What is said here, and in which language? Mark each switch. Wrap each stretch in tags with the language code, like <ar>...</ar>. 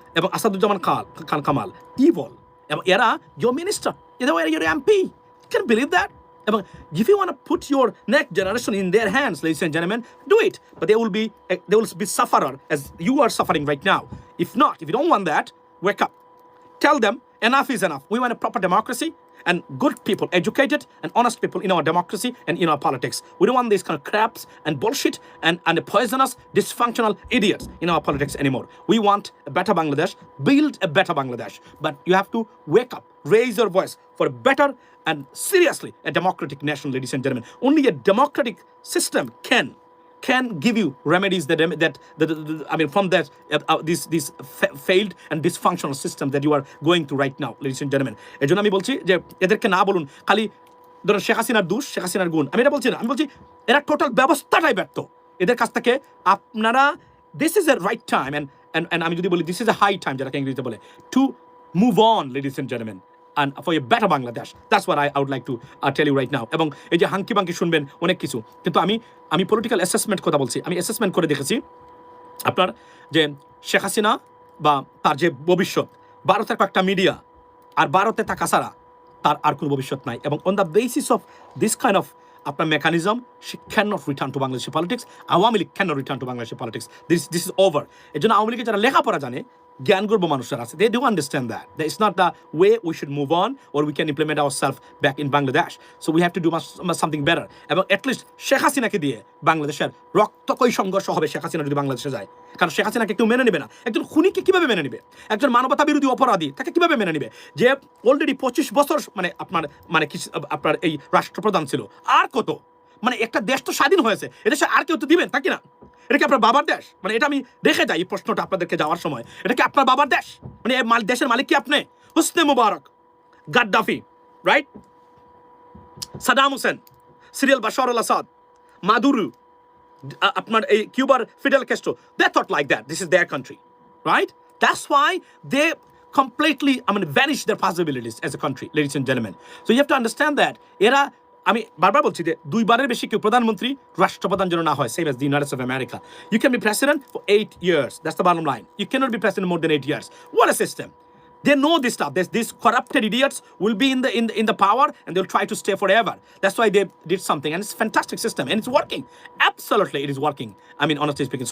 <bn>এবং আসাদুজ্জামান খান কামাল, evil.</bn> <en>এবং এরা your minister, you're your MP. You can believe that? এবং if you want to put your next generation in their hands, ladies and gentlemen, do it. But they will be sufferer as you are suffering right now. If you don't want that, wake up. Tell them enough is enough. We want a proper democracy and good people, educated and honest people in our democracy and in our politics. We don't want these kind of craps and bullshit and poisonous, dysfunctional idiots in our politics anymore. We want a better Bangladesh, build a better Bangladesh. But you have to wake up, raise your voice for a better and seriously a democratic nation, ladies and gentlemen. Only a democratic system can give you remedies that I mean from that this failed and dysfunctional system that you are going through right now, ladies and gentlemen.</en> <bn>এজন্য আমি বলছি যে এদেরকে না বলুন খালি ধরুন শেখ হাসিনার দোষ, শেখ হাসিনার গুণ, আমি এটা বলছি না। আমি বলছি এরা টোটাল ব্যবস্থাটাই ব্যর্থ। এদের কাছ থেকে আপনারা,</bn> <en>this is a right time and</en> <bn>আমি যদি বলি</bn> <en>this is a high time,</en> <bn>যেটাকে ইংরেজিতে বলে,</bn> <en>to move on, ladies and gentlemen, and for a better Bangladesh. That's what I would like to tell you right now.</en> <bn>এবং এই যে hunky বাঙ্কি শুনবেন অনেক কিছু, কিন্তু আমি পলিটিক্যাল অ্যাসেসমেন্ট কথা বলছি। আমি অ্যাসেসমেন্ট করে দেখেছি আপনার যে শেখ হাসিনা বা তার যে ভবিষ্যৎ, ভারতের কয়েকটা মিডিয়া আর ভারতে থাকা ছাড়া তার আর কোনো ভবিষ্যৎ নাই।</bn> <en>এবং on the basis of this kind of আপনার mechanism, she cannot return to Bangladeshi politics. Awami League cannot return to Bangladeshi politics. This is over.</en> <bn>এর জন্য আওয়ামী লীগের যারা লেখাপড়া জানে, জ্ঞান গর্ব মানুষের আছে,</bn> <en>they do understand that it's not the way we should move on or we can implement ourselves back in Bangladesh. So we have to do something better.</en> <bn>এবং at least শেখ হাসিনাকে দিয়ে বাংলাদেশের রক্তকয় সংঘর্ষ হবে শেখ হাসিনা যদি বাংলাদেশে যায়। কারণ শেখ হাসিনাকে কেউ মেনে নেবে না। একজন খুনিকে কিভাবে মেনে নেবে? একজন মানবতা বিরোধী অপরাধী, তাকে কিভাবে মেনে নেবে? যে অলরেডি 25 বছর মানে আপনার এই রাষ্ট্রপ্রধান ছিল। আর কত? মানে একটা দেশ তো স্বাধীন হয়েছে, এদেশে আর কেউ তো দিবেন, তা কি না? এটা কি আপনার বাবার দেশ? মানে এটা আমি রেখে যাই এই প্রশ্নটা আপনাদেরকে যাওয়ার সময়, এটা কি আপনার বাবার দেশ? মানে এই দেশের মালিক কি আপনি? হোসনে মুবারক, গাদ্দাফি, রাইট? সাদাম হোসেন, সিরিয়াল বাশার আল আসাদ, মাদুরো, আপনার এই কিউবার fiddle Castro,</bn> <en>they thought like that. This is their country, right? That's why they completely vanish their possibilities as a country, ladies and gentlemen. So you have to understand that এরা</en> <bn>আমি বারবার বলছি যে দুইবারের বেশি কেউ প্রধানমন্ত্রী রাষ্ট্রপ্রধান যেন না হয়,</bn> <en>same as the United States of America. You can be president for 8 years. That's the bottom line. You cannot be president more than 8 years. What a system. They know this stuff. These corrupted idiots will be in the power and they'll try to stay forever. That's why they did something, and it's a fantastic system and it's working. Absolutely, it is working. I mean, honestly speaking.</en>